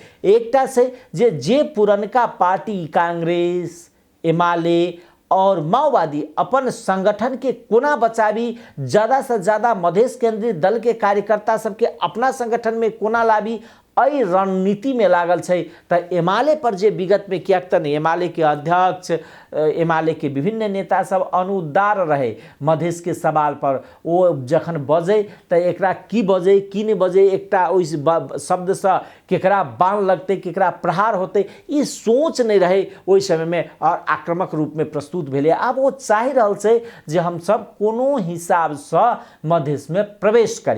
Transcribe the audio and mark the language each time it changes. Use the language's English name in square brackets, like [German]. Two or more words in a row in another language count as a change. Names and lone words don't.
[Maithili] एकटा से जे पुरनका पार्टी कांग्रेस एमाले और माओवादी अपन संगठन के कोना बचाबी, ज्यादा से ज्यादा मधेश केंद्रित दल के कार्यकर्ता सबके अपना संगठन में कोना लाबी, अई रणनीति में लागल छै। त एमाले पर जे विगत में कियाक त एमाले के अध्यक्ष एमाले के विभिन्न नेता सब अनुदार रहे मधेश के सवाल पर, वो जखन बजे त एकरा की बजे की नहीं बजे, एकटा उस शब्द से केकरा बाण लगते केकरा प्रहार होते, ई सोच नहीं रहे ओई समय में और आक्रामक रूप में प्रस्तुत भेले। अब वो चाह रहल छै जे हम सब कोनो हिसाब से मधेश में प्रवेश करी।